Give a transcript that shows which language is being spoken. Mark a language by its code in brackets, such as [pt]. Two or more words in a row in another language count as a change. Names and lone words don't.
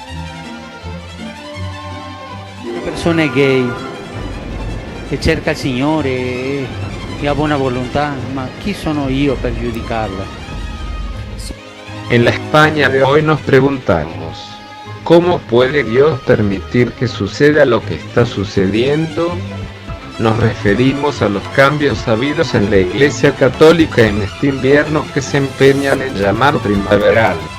[it] Una persona gay che cerca il Signore e ha buona volontà, ma chi sono io per giudicarla? [es] En la España de hoy nos preguntamos, ¿cómo puede Dios permitir que suceda lo que está sucediendo? Nos referimos a los cambios habidos en la Iglesia Católica en este invierno que se empeñan en llamar primaveral.